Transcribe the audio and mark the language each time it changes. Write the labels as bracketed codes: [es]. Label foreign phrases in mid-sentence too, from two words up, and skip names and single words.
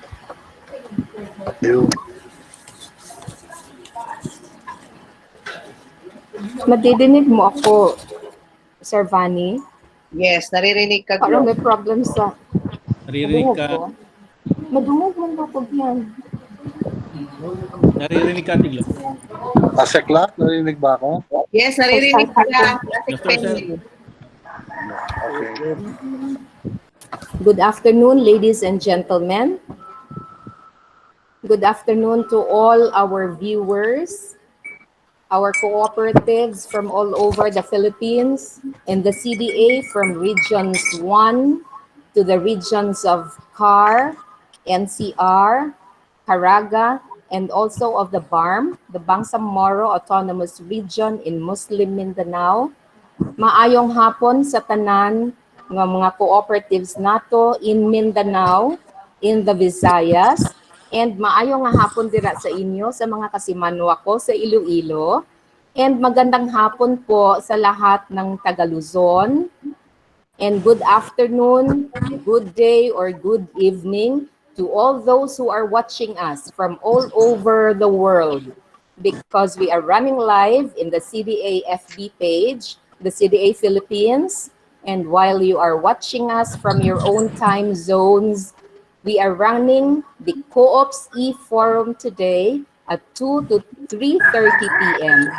[tl] Madidinig mo ako, Sir Vanny? Yes, naririnig ka. Parang may problem sa... Naririnig ka. [hil] Madungog mo na po yan. [tl] Naririnig ka, Tiglo. Asekla, narinig ba ako? Yes, naririnig ka lang. Okay. [en] Good afternoon, ladies and gentlemen. Good afternoon to all our viewers, our cooperatives from all over the Philippines, and the CDA from regions 1 to the regions of CAR, NCR, Caraga, and also of the BARM, the Bangsamoro Autonomous Region in Muslim Mindanao. [hil] Maayong hapon sa tanan ng mga cooperatives nato [en] in Mindanao, in the Visayas, and [hil] maayong hapon dira sa inyo sa mga kasimanwa ko sa Iloilo, [tl] and magandang hapon po sa lahat ng taga Luzon, [en] and good afternoon, good day, or good evening to all those who are watching us from all over the world, because we are running live in the CDA FB page, the CDA Philippines, and while you are watching us from your own time zones, we are running the Koops e-forum today at 2 to 3:30 p.m.